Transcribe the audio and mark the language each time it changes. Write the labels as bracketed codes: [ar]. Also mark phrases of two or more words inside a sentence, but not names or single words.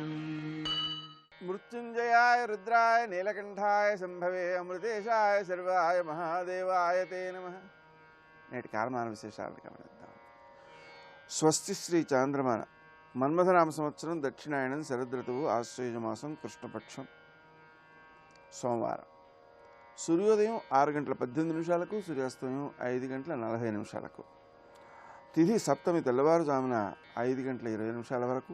[sa] मृत्युंजयाय रुद्राय नीलकंठाय संभवे अमृतेशाय सर्वाय महादेवाय ते नमः। [te] నేటి కాలమాన విశేషాలను గమనిద్దాం. స్వస్తి శ్రీ చాంద్రమాన మన్మథనామ సంవత్సరం దక్షిణాయనం శరదృతువు ఆశ్వయుజమాసం కృష్ణపక్షం సోమవారం. సూర్యోదయం 6:18 సూర్యాస్తమయం 5:40 తిథి సప్తమి తెల్లవారుజామున 5:20 వరకు.